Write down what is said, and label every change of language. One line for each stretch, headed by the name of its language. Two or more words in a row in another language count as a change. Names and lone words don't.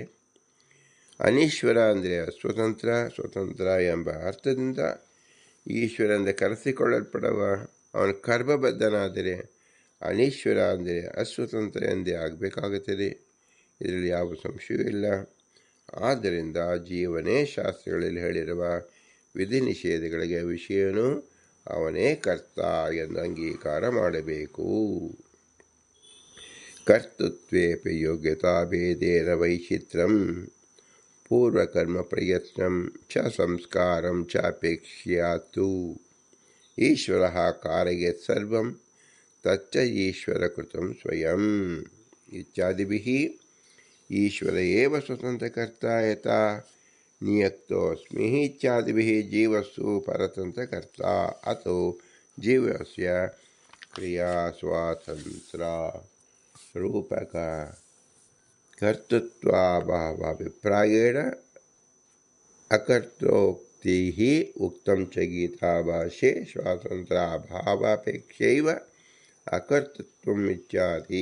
Kannada: ಅನೀಶ್ವರ ಅಂದರೆ ಅಸ್ವತಂತ್ರ, ಸ್ವತಂತ್ರ ಎಂಬ ಅರ್ಥದಿಂದ ಈಶ್ವರ ಎಂದ ಕರೆಸಿಕೊಳ್ಳಲ್ಪಡುವ ಅವನು ಕರ್ಮಬದ್ಧನಾದರೆ ಅನೀಶ್ವರ ಅಂದರೆ ಅಸ್ವತಂತ್ರ ಎಂದೇ ಆಗಬೇಕಾಗುತ್ತದೆ. ಇದರಲ್ಲಿ ಯಾವ ಸಂಶಯವೂ ಇಲ್ಲ. ಆದ್ದರಿಂದ ಜೀವನೇ ಶಾಸ್ತ್ರಗಳಲ್ಲಿ ಹೇಳಿರುವ ವಿಧಿ ನಿಷೇಧಗಳಿಗೆ ವಿಷಯನು ಅವನೇ ಕರ್ತ ಎಂದು ಅಂಗೀಕಾರ ಮಾಡಬೇಕು.
Sanskrit: ಕರ್ತೃತ್ವೇಪಿ ಯೋಗ್ಯತಾ ಭೇದೇನ ವೈಚಿತ್ರ್ಯಂ ಪೂರ್ವಕರ್ಮ ಪ್ರಯತ್ನಂ ಚ ಸಂಸ್ಕಾರಂ ಚಾಪೇಕ್ಷ್ಯಾತು ಈಶ್ವರಃ ಕಾರಯೇತ್ ಸರ್ವಂ ತಚ್ಚ ಈಶ್ವರಕೃತಂ ಸ್ವಯಂ ಇತ್ಯಾದಿಭಿಃ ಈಶ್ವರ ಏವ ಸ್ವತಂತ್ರಕರ್ತ ಯಥಾ ನಿಯಕ್ತೋಸ್ಮಿ ಇತ್ಯಾದಿಭಿಃ ಜೀವಸ್ಸು ಪರತಂತ್ರಕರ್ತ ಅಥೋ ಜೀವಸ್ಯ ಕ್ರಿಯಾ ಸ್ವಾತಂತ್ರ ರೂಪಕ ಕರ್ತೃತ್ವಾಭಾವಾಭಿಪ್ರಾಯೇಣ ಅಕರ್ತೋಕ್ತಿಃ ಉಕ್ತಂ ಚ ಗೀತಾಭಾಷ್ಯೆ ಸ್ವಾತಂತ್ರ್ಯಾಭಾವಾಪೇಕ್ಷೈವ ಅಕರ್ತೃತ್ವಂ ಇತ್ಯಾದಿ.